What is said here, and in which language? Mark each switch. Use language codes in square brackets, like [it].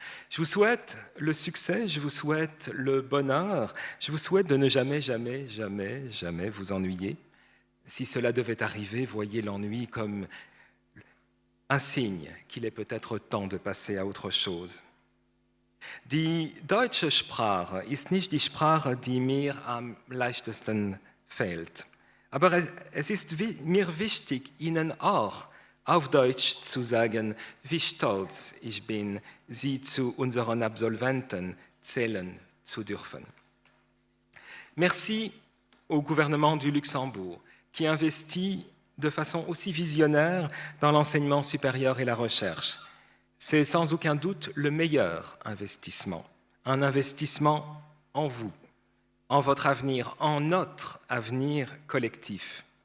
[fr] Je vous souhaite le succès, je vous souhaite le bonheur, je vous souhaite de ne jamais, jamais, jamais, jamais vous ennuyer. Si cela devait arriver, voyez l'ennui comme un signe qu'il est peut-être temps de passer à autre chose. [de] Die deutsche Sprache ist nicht die Sprache, die mir am leichtesten fällt. Aber es ist mir wichtig, Ihnen auch auf Deutsch zu sagen, wie stolz ich bin, Sie zu unseren Absolventen zählen zu dürfen. [fr] Merci au gouvernement du Luxembourg qui investit de façon aussi visionnaire dans l'enseignement supérieur et la recherche. C'est sans aucun doute le meilleur investissement, un investissement en vous, en votre avenir, en notre avenir collectif.